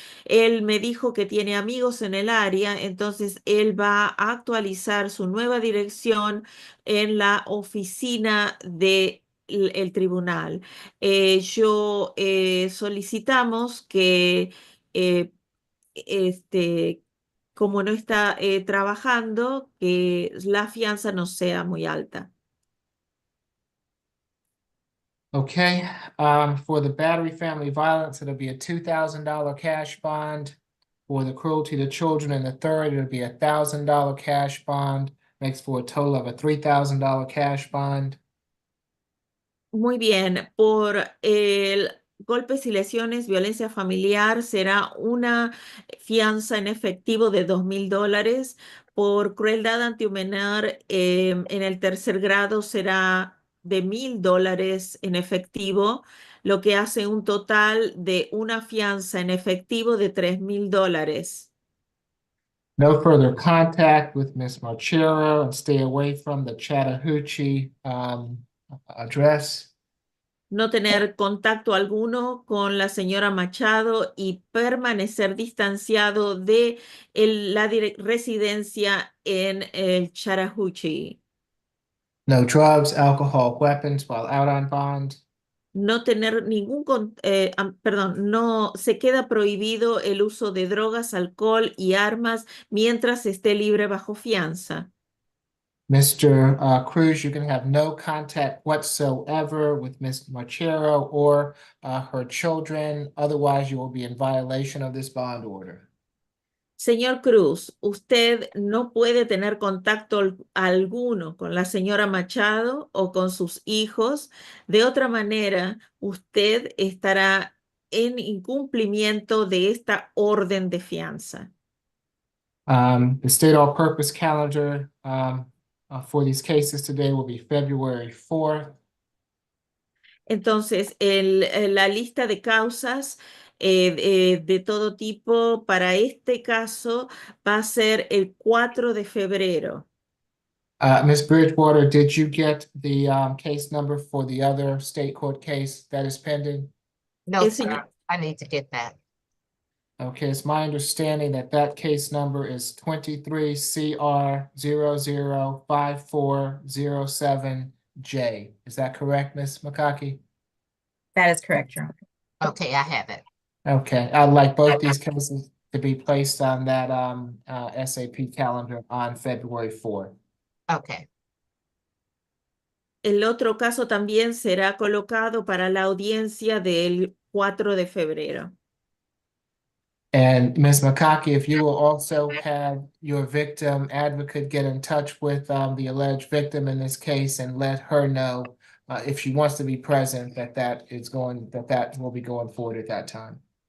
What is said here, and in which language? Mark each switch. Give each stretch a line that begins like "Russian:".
Spanish: Él me dijo que tiene amigos en el área, entonces él va a actualizar su nueva dirección en la oficina de el tribunal. Yo solicitamos que este, como no está trabajando, que la fianza no sea muy alta.
English: Okay, for the battery family violence, it'll be a $2,000 cash bond. For the cruelty to children in the third, it'll be a $1,000 cash bond. Makes for a total of a $3,000 cash bond.
Spanish: Muy bien, por el golpes y lesiones, violencia familiar, será una fianza en efectivo de $2,000. Por crueldad antihumanar, en el tercer grado será de $1,000 en efectivo, lo que hace un total de una fianza en efectivo de $3,000.
English: No further contact with Ms. Marchero and stay away from the Chattahoochee address.
Spanish: No tener contacto alguno con la señora Machado y permanecer distanciado de la residencia en el Chattahoochee.
English: No drugs, alcohol, weapons while out on bond.
Spanish: No tener perdón, no se queda prohibido el uso de drogas, alcohol y armas mientras esté libre bajo fianza.
English: Mr. Cruz, you can have no contact whatsoever with Ms. Marchero or her children. Otherwise, you will be in violation of this bond order.
Spanish: Señor Cruz, usted no puede tener contacto alguno con la señora Machado o con sus hijos. De otra manera, usted estará en incumplimiento de esta orden de fianza.
English: The state all-purpose calendar for these cases today will be February 4th.
Spanish: Entonces, la lista de causas de todo tipo para este caso va a ser el 4 de febrero.
English: Ms. Bridgewater, did you get the case number for the other state court case that is pending? No,
Spanish: El
English: sir,
Spanish: señor,
English: I need to get that. Okay, it's my understanding that that case number is 23CR005407J. Is that correct, Ms. McCockey? That is correct, Your Honor. Okay, I have it. Okay, I'd like both these cases to be placed on that SAP calendar on February 4th. Okay,
Spanish: el otro caso también será colocado para la audiencia del 4 de febrero.
English: And Ms. McCockey, if you will also have your victim advocate get in touch with the alleged victim in this case and let her know if she wants to be present, that will be going forward at that time.